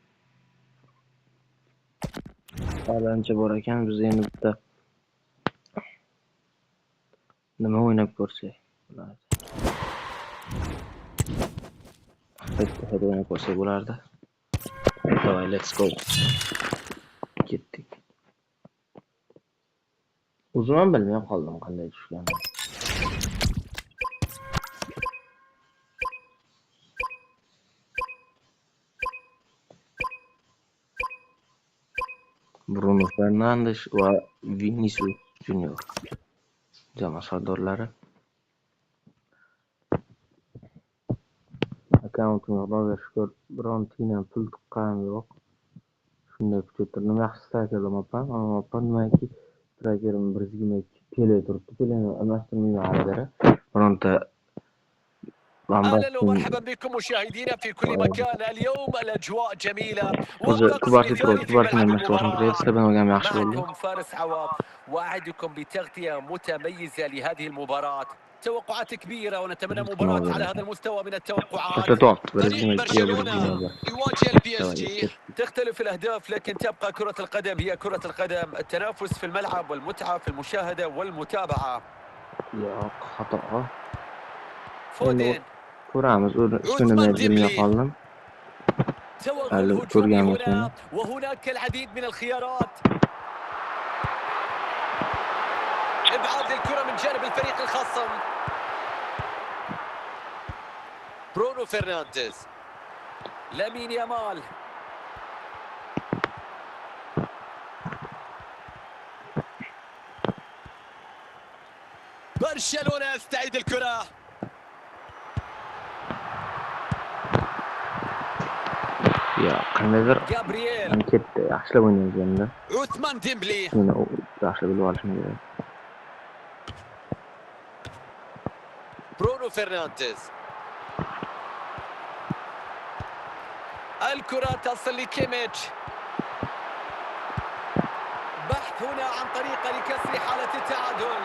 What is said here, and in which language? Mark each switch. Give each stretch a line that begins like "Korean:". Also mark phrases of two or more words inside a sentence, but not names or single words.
Uzbek: Balancha bor ekan, biz endi bitta nima o'ynab ko'rsak. Hadi o'ynab ko'rsak bo'lardi. Давай,
English: let's go.
Uzbek: Ketdik. O'zim ham bilmay qoldim qanday tushganini. Bruno Fernandes va Vinicius Junior jamoa sardorlari. Akkauntimga Xudoga shukr, biron tiyinam pul tuqqanim yo'q. Shunday kuchaytirdim. Yaxshi stakerlamapman, ammo nimaki trakerim 122 Pele turibdi. Peleni almashtirmayman hali. Bironta
Arabic: اهلا ومرحبا بكم مشاهدينا في كل مكان. اليوم الاجواء جميله والطقس مثالي في ملعب المباراه. معكم فارس عوض واعدكم بتغطيه متميزه لهذه المباراه. توقعات كبيره ونتمنى مباراه على هذا المستوى من التوقعات. فريق برشلونه يواجه البي اس جي. تختلف الاهداف لكن تبقى كره القدم هي كره القدم. التنافس في الملعب والمتعه في المشاهده والمتابعه. يا خطأ. فودين
Uzbek: ko'ramiz, o'zini bilmay qoldim.
Arabic: توغل هجومي هنا وهناك العديد من الخيارات. ابعاد الكرة من جانب الفريق الخصم. برونو فرنانديز، لامين يامال، برشلونة يستعيد الكرة.
Uzbek: يا qandaydir Gabriel ketdi, yaxshilab o'ynaganda. Uthman Dembele. Meni yaxshi bilib olishim kerak.
Arabic: برونو فرنانديز. الكرة تصل لكيميتش. بحث هنا عن طريقة لكسر حالة التعادل.